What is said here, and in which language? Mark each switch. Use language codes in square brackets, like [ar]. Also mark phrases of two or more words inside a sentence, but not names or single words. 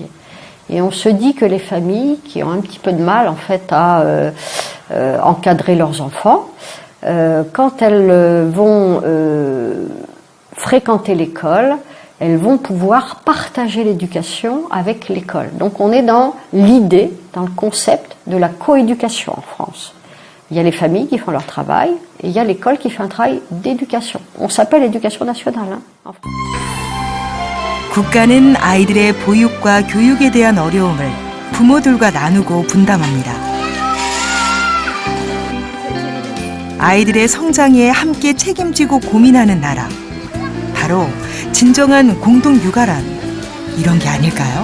[fr] Et on se dit que les familles qui ont un petit peu de mal en fait à encadrer leurs enfants, quand elles vont fréquenter l'école, elles vont pouvoir partager l'éducation avec l'école. Donc on est dans l'idée, dans le concept de la coéducation en France. Il y a les familles qui font leur travail et il y a l'école qui fait un travail d'éducation. On s'appelle l'éducation nationale. En France. [ko] 국가는 아이들의 보육과 교육에 대한 어려움을 부모들과 나누고 분담합니다. 아이들의 성장에 함께 책임지고 고민하는 나라. 바로 진정한 공동 육아란 이런 게 아닐까요?